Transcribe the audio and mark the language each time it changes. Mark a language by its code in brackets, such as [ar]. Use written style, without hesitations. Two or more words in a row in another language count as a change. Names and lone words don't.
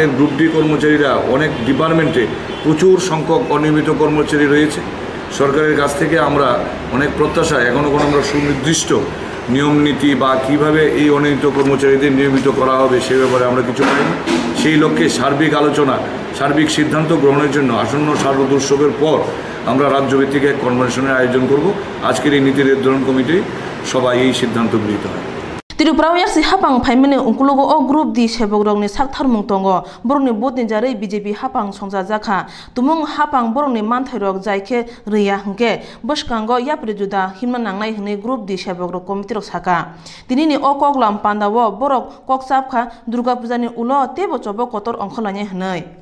[bn] গ্রুপ ডি কর্মচারীরা অনেক ডিপার্টমেন্টে প্রচুর সংখ্যক অনিয়মিত কর্মচারী রয়েছে সরকারের কাছ থেকে আমরা অনেক প্রত্যাশা এখনও কোনো আমরা সুনির্দিষ্ট নিয়ম নীতি বা কীভাবে এই অনিয়মিত কর্মচারীদের নিয়মিত করা হবে সে ব্যাপারে আমরা কিছু পাইনি সেই লক্ষ্যে সার্বিক আলোচনা সার্বিক সিদ্ধান্ত গ্রহণের জন্য আসন্ন শারদ উৎসবের পর আমরা রাজ্যভিত্তিক এক কনভেনশনের আয়োজন করব আজকের এই নীতি নির্ধারণ কমিটি সবাই এই সিদ্ধান্ত গৃহীত হয় [trp] Tripura Yaksi Hapang Paimene Unkulugo O Group di Shebogrongni Saktharmung Tongo Boroni Bodni Jare BJP Hapang Songja Jaka Tumung Hapang Boroni Manthairok Jaike Riya Hngke Boskango Yapre Juda Himna Nangnai Hne Group di Shebogrok Komitirok Saka Tinini O Koklam Pandawo Borok Koksapkha Durga Pujani Ulo Tebo Chobo Kotor Ongkholane Hnai